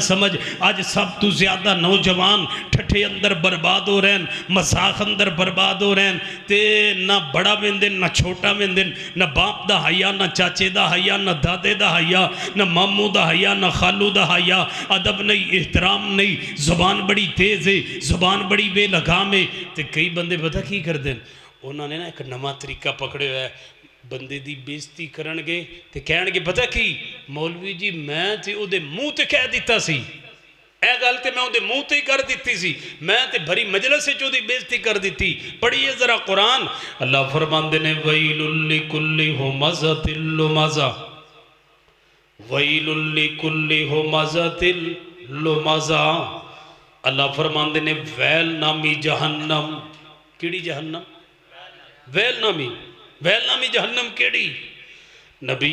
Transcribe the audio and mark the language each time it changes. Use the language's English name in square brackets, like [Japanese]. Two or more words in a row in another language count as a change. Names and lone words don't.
[Punjabi] سمجھ آج سب تو زیادہ نوجوان ٹھٹھے اندر برباد ہو رہے ہیں مذاق اندر برباد ہو رہے ہیں تے نہ بڑا ویندن نہ چھوٹا ویندن نہ باپ دا حیا نہ چاچے دا حیا نہ دادے دا حیا نہ ماموں دا حیا نہ خالو دا حیا ادب نہیں احترام نہیں زبان بڑی تیز ہے زبان بڑی بے لگام ہے تے کئی بندے پتہ کی کر دیں انہوں نے نا ایک نواں طریقہ پکڑے ہوئے بندے دی بےزتی کرن گے تے کہن گے پتہ کی مولوی جی میں تے او دے منہ تے کہہ دیتا سی اے گل تے میں او دے منہ تے ہی کر دیتی سی میں تے بھری مجلس سے جو دی بےزتی کر دیتی پڑھیے ذرا قرآن اللہ فرماندے نے [Arabic] ویل لکل ہمزۃ لمزہ ویل لکل ہمزۃ لمزہ [Punjabi] اللہ فرماندے نے ویل نامی جہنم کیڑی جہنم ویل نامی جہنم کیڑی نبی